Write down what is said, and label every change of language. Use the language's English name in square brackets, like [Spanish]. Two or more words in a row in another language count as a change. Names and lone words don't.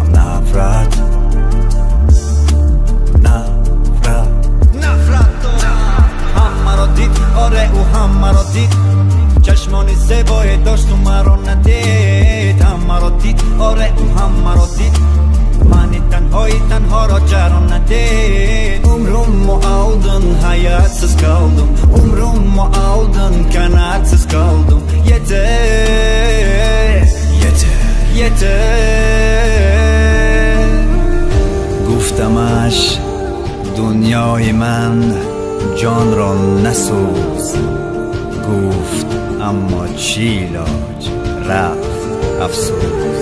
[Persian] نفرت دارم. هم مرا دید، آره او هم مرا دید، چشمانی زیبایی داشت و مرا ندید. هم مرا دید، آره او هم مرا دید، منی تنها را جران ندید. [Turkish] Umrum o aldın, hayatsız kaldım. Umrum o aldın, kanatsız kaldım. [Persian] Yeter گفتمش دنیای من جان را نسوز. گفت اما چی علاج، رفت افسوس.